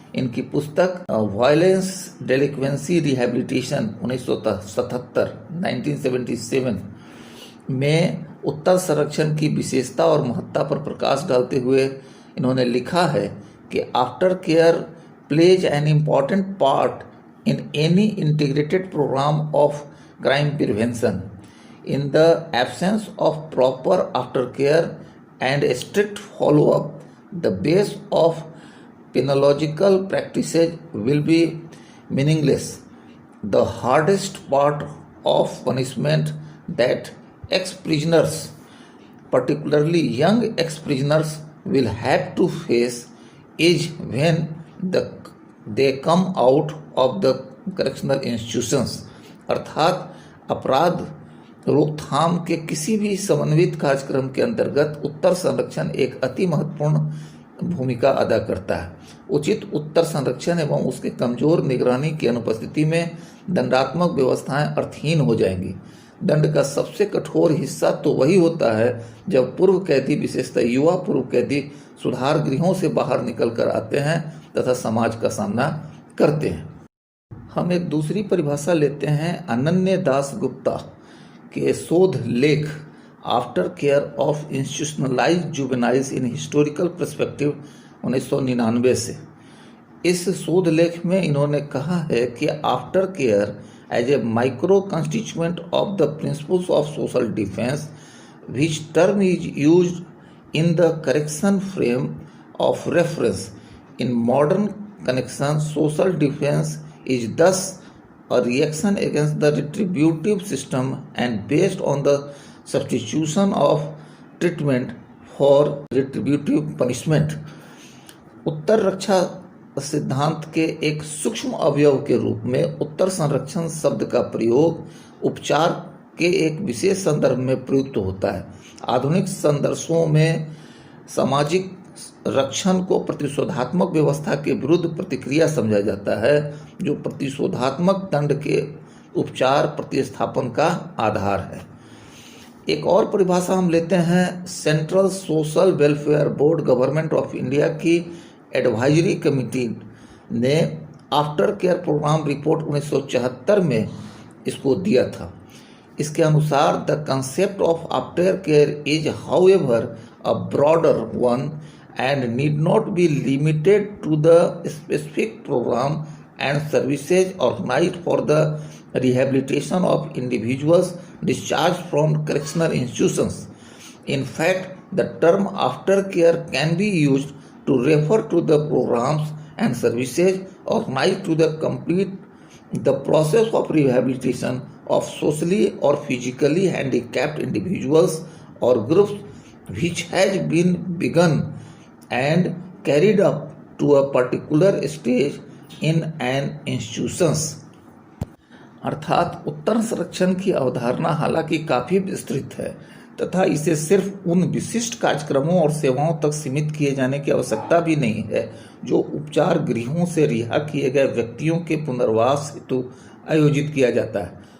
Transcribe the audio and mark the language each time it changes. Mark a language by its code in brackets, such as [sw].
[hi] इनकी पुस्तक violence डेलिक्वेंसी rehabilitation 1977 में उत्तर संरक्षण की विशेषता और महत्ता पर प्रकाश डालते हुए इन्होंने लिखा है कि [en] Aftercare plays an important part in any integrated programme of crime prevention. In the absence of proper aftercare and a strict follow-up, the base of penological practices will be meaningless. The hardest part of punishment that ex-prisoners, particularly young ex-prisoners, will have to face is when they come out of the correctional institutions। [hi] अर्थात अपराध रोकथाम के किसी भी समन्वित कार्यक्रम के अंतर्गत उत्तर संरक्षण एक अति महत्वपूर्ण भूमिका अदा करता है। उचित उत्तर संरक्षण एवं उसके कमजोर निगरानी की अनुपस्थिति में दंडात्मक व्यवस्थाएं अर्थहीन हो जाएंगी। दंड का सबसे कठोर हिस्सा तो वही होता है जब पूर्व कैदी, विशेषतः युवा पूर्व कैदी, सुधार गृहों से बाहर निकल कर आते हैं तथा समाज का सामना करते हैं। हम एक दूसरी परिभाषा लेते हैं अनन्य दास गुप्ता के शोध लेख after care of institutionalised juveniles in historical perspective 1999 से। इस शोध लेख में इन्होंने कहा है कि [en] Aftercare as a micro constituent of the principles of social defence which term is used in the correction frame of reference in modern connection. Social defence is thus a reaction against the retributive system and based on the substitution of treatment for retributive punishment। [hi] उत्तर रक्षा सिद्धांत के एक सूक्ष्म अवयव के रूप में उत्तर संरक्षण शब्द का प्रयोग उपचार के एक विशेष संदर्भ में प्रयुक्त होता है। आधुनिक संदर्भों में सामाजिक रक्षण को प्रतिशोधात्मक व्यवस्था के विरुद्ध प्रतिक्रिया समझा जाता है जो प्रतिशोधात्मक दंड के उपचार प्रतिस्थापन का आधार है। एक और परिभाषा हम लेते हैं central social welfare board government of India की एडवाइजरी कमेटी ने आफ्टर केयर प्रोग्राम रिपोर्ट 1974 में इसको दिया था। इसके अनुसार [en] The concept of aftercare is however a broader one and need not be limited to the specific program and services organized for the rehabilitation of individuals discharged from correctional institutions. In fact, The term aftercare can be used to refer to the programs and services organized to complete the process of rehabilitation of socially or physically handicapped individuals or groups, which has been begun and carried up to a particular stage in an institutions। [hi] अर्थात उत्तर संरक्षण की अवधारणा हालांकि काफी विस्तृत है तथा इसे सिर्फ उन विशिष्ट कार्यक्रमों और सेवाओं तक सीमित किए जाने की आवश्यकता भी नहीं है जो उपचार गृहों से रिहा किए गए व्यक्तियों के पुनर्वास हेतु आयोजित किया जाता है।